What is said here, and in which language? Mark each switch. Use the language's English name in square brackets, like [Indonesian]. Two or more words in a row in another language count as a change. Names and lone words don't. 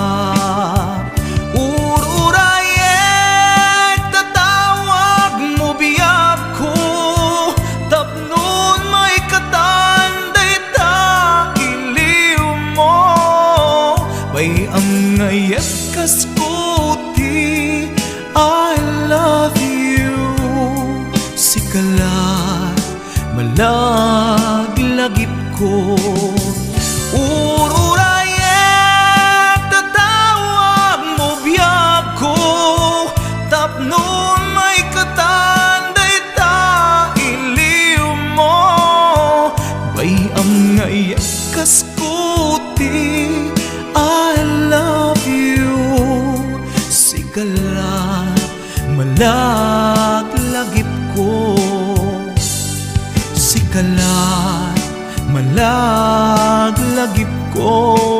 [Iloko] Ururayek tatawag mo biyag ko, tapnon may katanday ta iliw mo. Bayam ngayem kas puti, [English] I love you. [Iloko] Sikalat malaglagip ko. Ururayek tatawag mo biyag ko, tapnon may katanday ta iliw mo. Bayam ngayem kas puti, [English] I love you. [Iloko] Sikalat malaglagip ko. Sikalat malaglagip ko.